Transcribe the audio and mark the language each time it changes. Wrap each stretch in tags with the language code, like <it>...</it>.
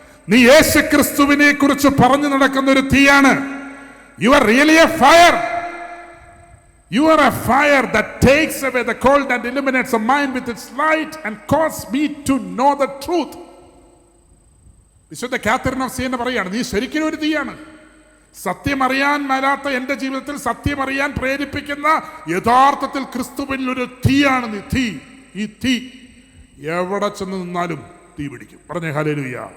<ml>നീ യേശുക്രിസ്തുവിനെ കുറിച്ച് പറഞ്ഞു നടക്കുന്ന ഒരു തീയാണ്.</ml> <en>You are really a fire. You are a fire that takes away the cold and illuminates the mind with its light and causes me to know the truth.</en> <ml>വിശുദ്ധ Catherine of സിയന പറയാണ്, നീ ശരിക്കും ഒരു തീയാണ്. സത്യമറിയാൻ മേലാത്ത എൻ്റെ ജീവിതത്തിൽ സത്യമറിയാൻ പ്രേരിപ്പിക്കുന്ന യഥാർത്ഥത്തിൽ ക്രിസ്തുവിൽ ഒരു തീയാണ് നീ. തീ. ഈ തീ എവിടെ ചെന്ന് നിന്നാലും തീ പിടിക്കും. പറഞ്ഞേ ഹല്ലേലൂയ.</ml>